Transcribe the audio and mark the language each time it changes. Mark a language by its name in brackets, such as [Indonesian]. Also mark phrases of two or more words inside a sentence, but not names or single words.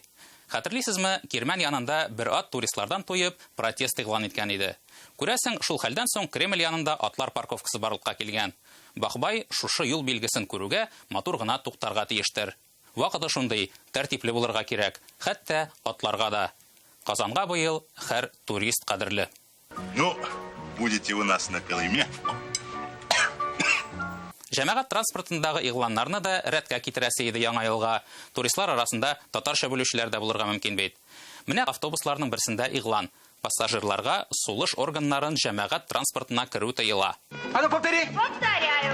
[Tatar] Хәтерлисезме, Кирмән янында бер ат туристлардан туеп протест игълан иткән иде. Күрәсең, шул хәлдән соң Кремль янында атлар парковкасы барлыкка килгән. Бахбай шушы юл билгесен күрүгә матур гына туктарга тиештер. Вакыты шундый, тәртипле булырга кирәк, хәтта атларга да. Казанга быел һәр турист кадерле. [Russian] Ну, будете у нас на Колыме. [Tatar] Җәмәгать транспортындагы игъланнарны да рәткә китерәсе иде яңа елга. Туристлар арасында татарча белүчеләр дә булырга мөмкин бит. Менә автобусларның берсендә игълан: пассажирларга сулыш органнарын җәмәгать транспортына керү тыела. [Russian] Повторяю.